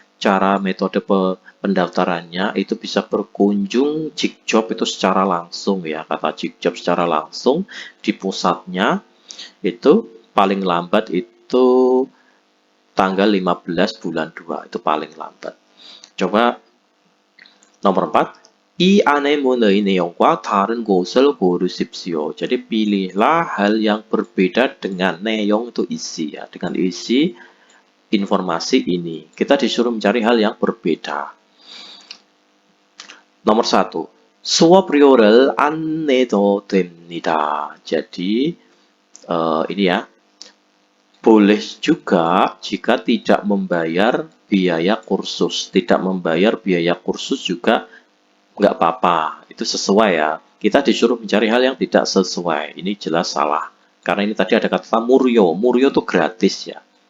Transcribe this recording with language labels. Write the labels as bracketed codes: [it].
[id] Cara metode pendaftarannya itu bisa berkunjung 직접 itu secara langsung ya. Kata 직접 secara langsung di pusatnya itu paling lambat itu tanggal 15 bulan 2. Itu paling lambat. Coba nomor 4. [ko] 이 아네모의 내용과 다른 곳을 고르십시오. [id] Jadi pilihlah hal yang berbeda dengan 내용 itu isi ya, dengan isi informasi ini. Kita disuruh mencari hal yang berbeda. Nomor 1. [ko] 수업료를 안 내도 됩니다. [id] Jadi ini ya. Boleh juga jika tidak membayar biaya kursus. Tidak membayar biaya kursus juga nggak apa-apa, itu sesuai ya. Kita disuruh mencari hal yang tidak sesuai. Ini jelas salah. Karena ini tadi ada kata muryo. Muryo itu gratis ya.